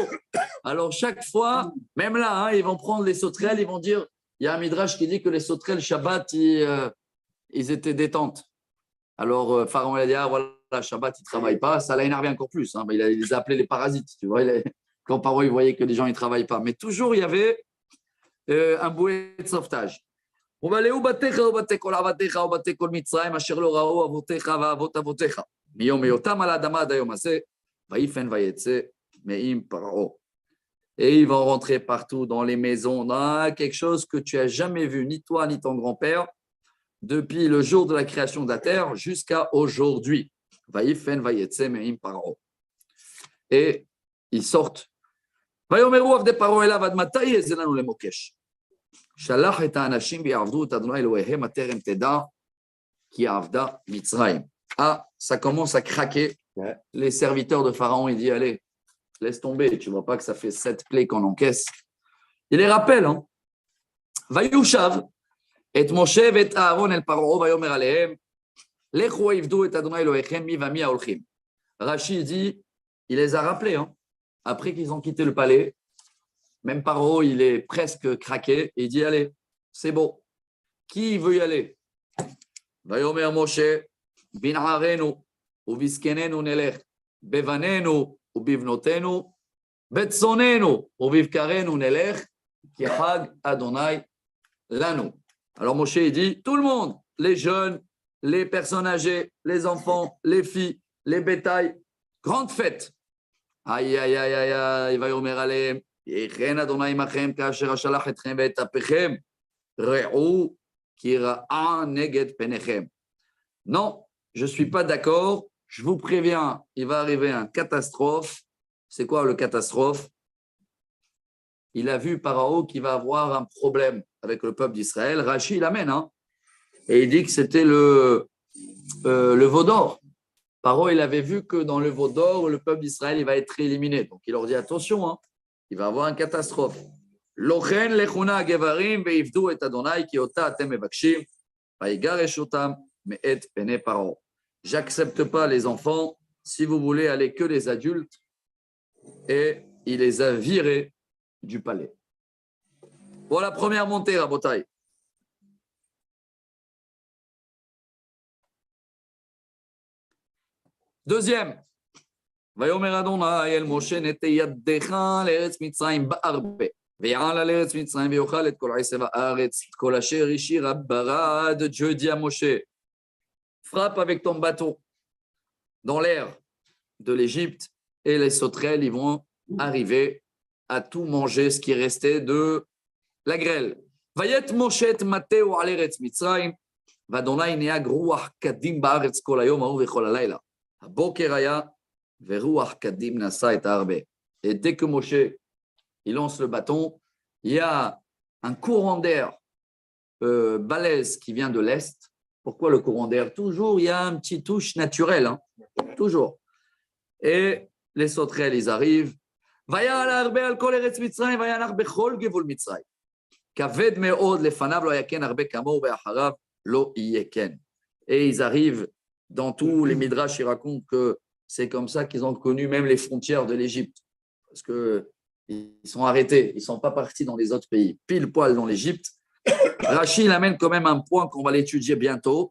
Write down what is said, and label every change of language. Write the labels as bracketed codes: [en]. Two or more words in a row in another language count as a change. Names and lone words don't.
[fr] Alors chaque fois, même là, ils vont prendre les sauterelles, ils vont dire, il y a un midrash qui dit que les sauterelles Shabbat, ils étaient détentes. Alors Pharaon il a dit ah voilà Shabbat, ils ne travaillent pas. Ça l'a énervé encore plus. Hein. Il les a appelés les parasites. Tu vois, quand Pharaon il voyait que les gens ne travaillent pas. Mais toujours il y avait un bouée de sauvetage. [he] ומלאו בתיך ובתי כל עבדיך ובתי כל מצרים אשר לא ראו אבותיך ואבות אבותיך מיום היותם על האדמה עד היום הזה ויפן ויצא מעם פרעה. [fr] Et ils vont rentrer partout dans les maisons, dans quelque chose que tu n'as jamais vu, ni toi ni ton grand-père, depuis le jour de la création de la terre jusqu'à aujourd'hui. [he] ויפן ויצא מעם פרעה. [fr] Et ils sortent. [he] ויאמרו עבדי פרעה אליו עד מתי יהיה לנו למוקש? שלח את האנשים ויעבדו את אדוני אלוהיהם הטרם תדע כי עבדה מצרים. [fr] Ah, ça commence à craquer. Les serviteurs de Pharaon, il dit, allez, laisse tomber, tu ne vois pas que ça fait 7 plaies qu'on encaisse. Il les rappelle, hein. [he] ויושב את משה ואת אהרון אל פרעה ויאמר עליהם, לכו עבדו את אדוני אלוהיכם מי ומי ההולכים. [fr] Rashi dit, il les a rappelés, hein. Après qu'ils ont quitté le palais, même Paro, il est presque craqué. Il dit, allez, c'est bon. Qui veut y aller? [he] ויאמר משה, בנערינו, ובזקנינו נלך, בבנינו, ובבנותינו, בצאננו, ובבקרנו נלך, כי חג אדוני לנו. [fr] Alors Moshe, il dit, tout le monde, les jeunes, les personnes âgées, les enfants, les filles, les bétails, grande fête. Aïe, aïe, aïe, aïe, aïe, [he] ויאמר אליהם. יכן אדוני עמכם כאשר שלח אתכם ואת אפיכם ראו כי רעה נגד פניכם. [fr] Non, je ne suis pas d'accord. Je vous préviens, il va arriver une catastrophe. C'est quoi le catastrophe? Il a vu Pharaon qui va avoir un problème avec le peuple d'Israël. Rashi l'amène, hein, et il dit que c'était le veau d'or. Pharaon, il avait vu que dans le veau d'or, le peuple d'Israël il va être éliminé. Donc il leur dit attention, hein. Il va avoir une catastrophe. [he] לא כן לכו נא גברים ועבדו את אדוני כי אותה אתם מבקשים ויגרש אותם מאת פני פרעה. [fr] J'accepte pas les enfants. Si vous voulez aller que les adultes, et il les a virés du palais. Voilà la première montée, Rabotai. Deuxième. [he] ויאמר אדוני אל משה נטה ידך לארץ מצרים בהרבה ויעל על ארץ מצרים ויאכל את כל עשב הארץ את כל אשר השאיר הברד. [fr] Dieu dit à Moshe, frappe avec ton bâton dans l'air de l'Égypte et les sauterelles ils vont arriver à tout manger ce qui restait de la grêle. [he] ויט משה את מטהו על ארץ מצרים ואדוני נהג רוח קדים בארץ כל היום ההוא וכל הלילה. הבוקר היה [fr] Et dès que Moshe il lance le bâton, il y a un courant d'air balèze qui vient de l'est. Pourquoi le courant d'air? Toujours, il y a un petit touche naturel, hein? Toujours. Et les sauterelles, ils arrivent. [he] ויעל הרבה על כל ארץ מצרים וינח בכל גבול מצרים. כבד מאוד לפניו לא יכן הרבה כמוהו ואחריו לא יהיה כן. [fr] Et ils arrivent dans tous les midrash, ils racontent que c'est comme ça qu'ils ont connu même les frontières de l'Égypte. Parce qu'ils sont arrêtés, ils ne sont pas partis dans les autres pays. Pile poil dans l'Égypte. Rashi il amène quand même un point qu'on va l'étudier bientôt.